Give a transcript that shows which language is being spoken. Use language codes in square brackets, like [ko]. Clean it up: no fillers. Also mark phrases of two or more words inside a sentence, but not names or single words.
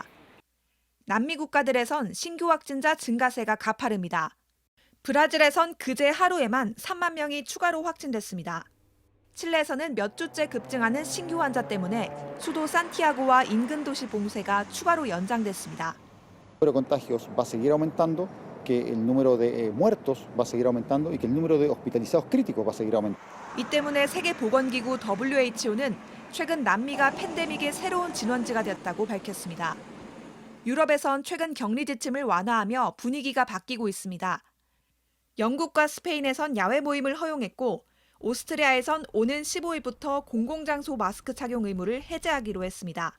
[ko] 남미 국가들에선 신규 확진자 증가세가 가파릅니다. 브라질에선 그제 하루에만 3만 명이 추가로 확진됐습니다. 칠레에서는 몇 주째 급증하는 신규 환자 때문에 수도 산티아고와 인근 도시 봉쇄가 추가로 연장됐습니다. [es] El número de contagios va a seguir aumentando, que el número de muertos va a seguir aumentando y que el número de hospitalizados críticos va a seguir aumentando. [ko] 이 때문에 세계보건기구 WHO는 최근 남미가 팬데믹의 새로운 진원지가 됐다고 밝혔습니다. 유럽에선 최근 격리 지침을 완화하며 분위기가 바뀌고 있습니다. 영국과 스페인에선 야외 모임을 허용했고 오스트리아에선 오는 15일부터 공공장소 마스크 착용 의무를 해제하기로 했습니다.